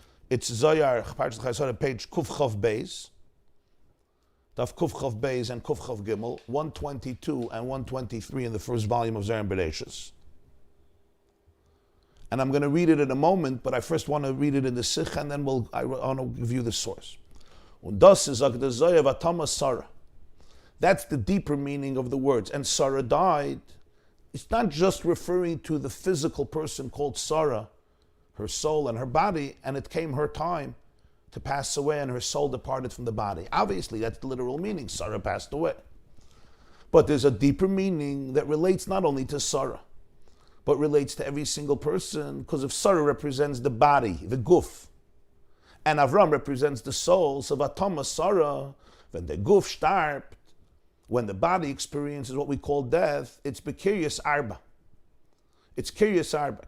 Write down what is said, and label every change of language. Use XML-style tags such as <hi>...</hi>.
<en>It's Zohar, Parshas Chayei Sarah, page Kuf Chav Beis. Daf Kuf Chav Beis and Kuf Chav Gimel, 122 and 123 in the first volume of Zohar and Bereshis. And I'm going to read it in a moment, but I first want to read it in the Sikh, and then I want to give you the source.</en> <yi>Und das ist auch der Zohar Vatama Sarah.</yi> <en>That's the deeper meaning of the words. And Sarah died. It's not just referring to the physical person called Sarah, her soul and her body, and it came her time to pass away and her soul departed from the body. Obviously, that's the literal meaning. Sarah passed away. But there's a deeper meaning that relates not only to Sarah, but relates to every single person, because if Sarah represents the body, the guf, and Avram represents the soul, so Vatama Sarah, when the guf starbt, when the body experiences what we call death, it's Bekiryas Arba. It's Kiryas Arba.</en>